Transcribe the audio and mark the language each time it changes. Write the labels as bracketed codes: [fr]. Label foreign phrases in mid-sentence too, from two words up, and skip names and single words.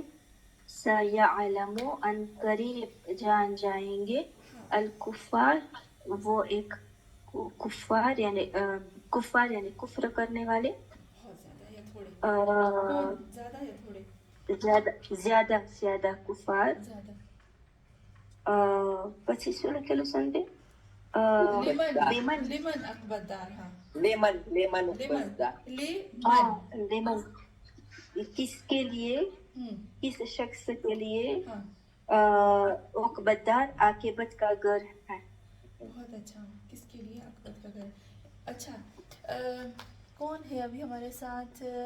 [ur] سیعلمو، ان قریب جان جائیں گے، الکفار، وہ ایک کفار یعنی کفار یعنی کفر کرنے والے، بہت زیادہ یا تھوڑے؟ آ، زیادہ یا تھوڑے؟ زیادہ زیادہ کفار. زیادہ. [gu] પછી શું લખેલું સંદે؟ [ar] لمن، لمن عقبت دار. ہاں liman لمن، عقبى دار, لمن. [ur] لیمن، کس کے لیے، کس شخص کے لیے ہاں [ar] عقبت دار [ur] عاقبت کا گھر ہے. بہت اچھا. کس کے لیے عقبت کا گھر. اچھا کون ہے ابھی ہمارے ساتھ؟